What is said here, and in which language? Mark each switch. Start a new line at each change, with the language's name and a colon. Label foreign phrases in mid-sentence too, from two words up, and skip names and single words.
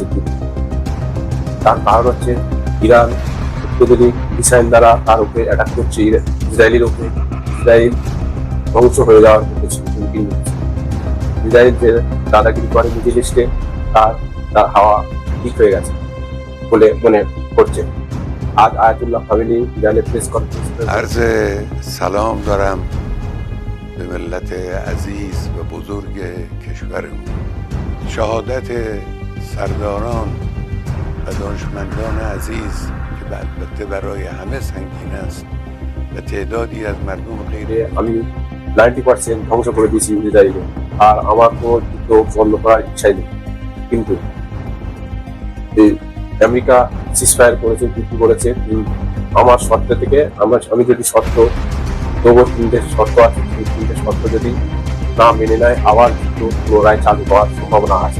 Bangla: তার কারণ হচ্ছে ইরান অত্যাধুনিক মিসাইল দ্বারা তার উপরে অ্যাটাক করছে, ইসরায়েলের উপরে। ইসরায়েল ধ্বংস হয়ে যাওয়ার হুমকি নিচ্ছে। ইসরায়েল যে দাদাগিরি করে
English: Middle Eastে,
Bangla: তার হাওয়া ঠিক হয়ে গেছে বলে মনে করছে। আজ আয়াতুল্লাহ খামেনি ইরানের
English: press conference
Persian: عرض سلام دارم به ملت عزیز و بزرگ کشورمون. شهادت سرداران و دانشمندان عزیز که البته برای همه سنگین است و تعدادی از مردم غیر
Bangla: আমি 90% ধ্বংস করে দিয়েছি ইসরায়েলে, আর আমার কোনো যুদ্ধ বন্ধ করার ইচ্ছাই নেই। কিন্তু আমেরিকা সিজফায়ার করেছে, যুদ্ধ করেছে। আমার শর্ত থেকে আমি যদি শর্ত তবু 3টে শর্ত আছে, সেই 3টে শর্ত যদি না মেনে নেয়, আবার যুদ্ধ পুনরায় চালু হওয়ার সম্ভাবনা আছে।